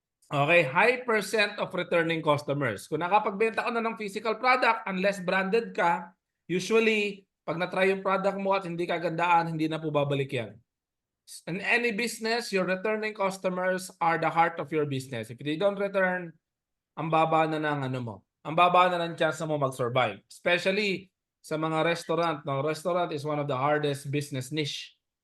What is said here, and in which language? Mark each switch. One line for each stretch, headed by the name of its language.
Filipino: Okay,
English: high percent of returning customers.
Filipino: Kung nakapagbenta ka na ng physical product, unless branded ka, usually, pag na-try yung product mo at hindi kagandaan, hindi na po babalik yan.
English: In any business, your returning customers are the heart of your business. If they don't return,
Filipino: ang baba na ng ano mo. Ang baba na ng chance mo mag-survive. Especially sa mga restaurant. No?
English: Restaurant is one of the hardest business niche.